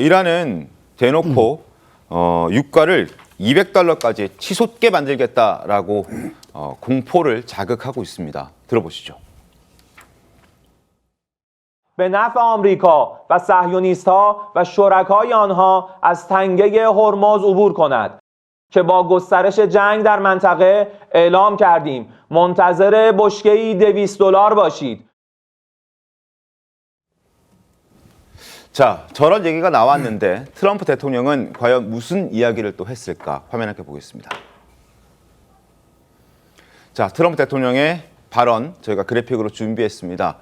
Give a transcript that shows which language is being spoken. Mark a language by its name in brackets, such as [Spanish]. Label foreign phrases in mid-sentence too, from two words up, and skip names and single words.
[Korean] 이란은 대놓고 유가를 $200까지 치솟게 만들겠다라고 공포를 자극하고 있습니다. 들어보시죠. [Persian] به نفع آمریکا و صهیونیست‌ها و شرکای آنها از تنگه هرمز عبور کند که با گسترش جنگ در منطقه اعلام کردیم منتظر بشکه‌ای $200 باشید. [Korean] 자, 저런 얘기가 나왔는데 트럼프 대통령은 과연 무슨 이야기를 또 했을까? 화면 함께 보겠습니다. 자, 트럼프 대통령의 발언 저희가 그래픽으로 준비했습니다.